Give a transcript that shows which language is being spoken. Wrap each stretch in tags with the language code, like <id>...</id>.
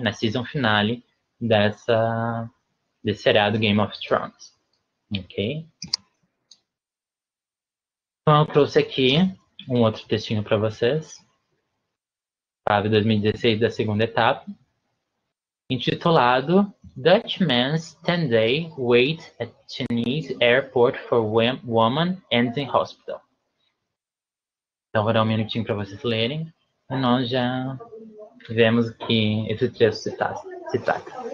<pt>Na season finale desse seriado Game of Thrones. Ok? Então, eu trouxe aqui um outro textinho para vocês, Fábio 2016 da segunda etapa, intitulado</pt> <en>Dutchman's 10-day wait at Chinese airport for woman ends in hospital.</en> <pt>Então, vou dar um minutinho para vocês lerem. E nós já vemos que esse trecho se trata.</pt>